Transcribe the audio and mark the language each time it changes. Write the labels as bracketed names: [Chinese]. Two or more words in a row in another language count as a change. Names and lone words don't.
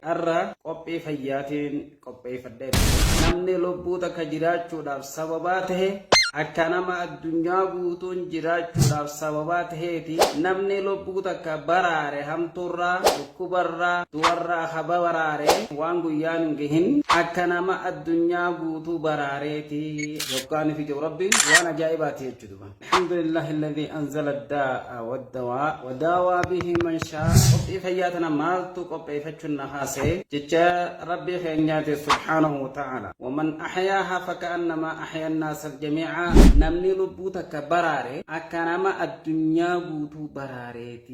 [Oromo] Arra qophii fayyaatiin qopheeffadhee namni lubbuuta ka jiraachuudhaaf sababaa tahe akka nama addunyaa guutuun jiraachuudhaaf sababaa taheeti namni lubbuuta ka baraare hamtuurraa dhukkubarraa duwarraa haba baraare waan guyyaan hin gahin akka nama addunyaa guutuu baraareeti yookaan fi rabbi waan ajaa'ibaati jechuudha. [Arabic] الحمد لله الذي أنزل الداء والدواء وداوى به من شاء. [Oromo] Qophii fayyaatana maaltu qopheeffachuun na haasee jecha rabbi keenyaati [Arabic] سبحانه وتعالى. ومن أحياها فكأنما أحيا الناس جميعا. [Oromo] Namni lubbuuta ka baraare akka nama addunyaa guutuu baraareeti.